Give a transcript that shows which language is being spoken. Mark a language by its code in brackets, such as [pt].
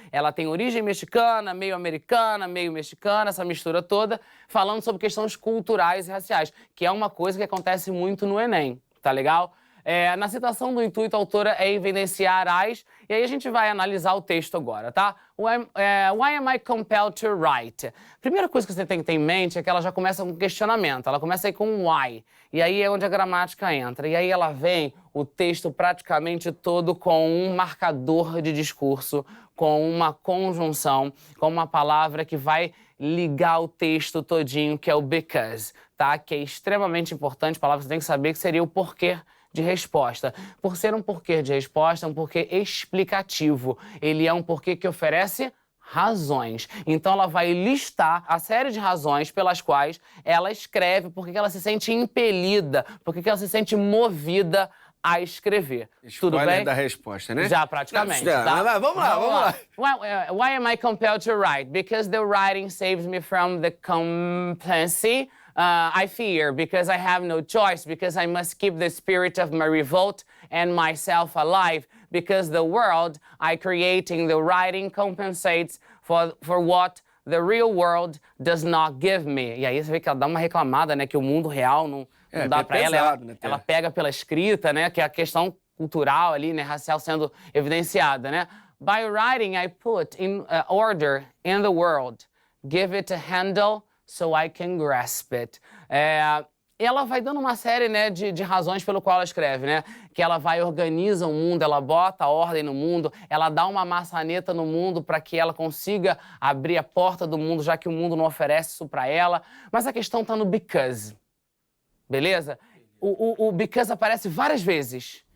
[pt] Ela tem origem mexicana, meio mexicana, essa mistura toda, falando sobre questões culturais e raciais, que é uma coisa que acontece muito no Enem, tá legal? Na citação do intuito, a autora é evidenciar as, e aí a gente vai analisar o texto agora, tá? [en] Why am I compelled to write? [pt] Primeira coisa que você tem que ter em mente é que ela já começa com questionamento, ela começa aí com why, e aí é onde a gramática entra, e aí ela vem o texto praticamente todo com um marcador de discurso, com uma conjunção, com uma palavra que vai ligar o texto todinho, que é o because, tá? Que é extremamente importante, palavra que você tem que saber, que seria o porquê de resposta. Por ser um porquê de resposta, é um porquê explicativo. Ele é um porquê que oferece razões. Então ela vai listar a série de razões pelas quais ela escreve, porque ela se sente impelida, porque ela se sente movida a escrever. Spoiler Tudo bem? da resposta, né? Já, praticamente. Não, tá? mas vamos lá. [en] Why am I compelled to write? Because the writing saves me from the complacency I fear, because I have no choice, because I must keep the spirit of my revolt and myself alive, because the world I create in the writing compensates for what the real world does not give me. [pt] E aí você vê que ela dá uma reclamada, né, que o mundo real não dá pra ela. Ela pega pela escrita, né, que é a questão cultural ali, né, racial sendo evidenciada, né? [en] By writing, I put in order in the world, give it a handle so I can grasp it. [pt] Ela vai dando uma série, né, de razões pelo qual ela escreve, né? Que ela vai organiza o mundo, ela bota a ordem no mundo, ela dá uma maçaneta no mundo para que ela consiga abrir a porta do mundo, já que o mundo não oferece isso para ela. Mas a questão tá no because, beleza? O because aparece várias vezes.